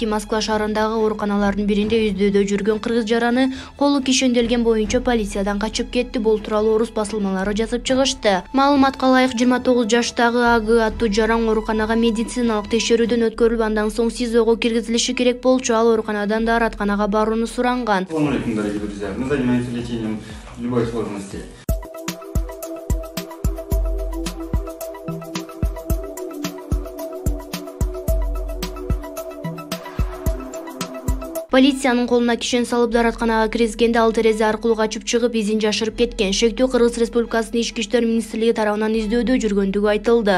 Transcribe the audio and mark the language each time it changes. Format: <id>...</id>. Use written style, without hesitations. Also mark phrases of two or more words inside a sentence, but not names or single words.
<ky>Москва шаарындагы ооруканалардын биринде издөөдө жүргөн кыргыз жараны колу кишенделген боюнча полициядан качып кетти. Бул тууралуу орус басылмалары жазып чыгышты. Маалыматка ылайык, 29 жаштагы АГ аттуу жаран ооруканага медициналык текшерүүдөн өткөрүлүп, андан соң СИЗОго киргизилиши керек болчу. Ал ооруканадан дааратканага барууну суранган.</ky> <ar>السلام عليكم,</ar> <ru>дорогие друзья. Мы занимаемся лечением любой сложности.</ru> <ky>Полициянын колуна кишен салып дааратканага киргизгенде, ал терезе аркылуу качып чыгып, изин жашырып кеткен. Шектүү Кыргыз Республикасынын Ички иштер министрлиги тарабынан издөөдө жүргөндүгү айтылды.</ky>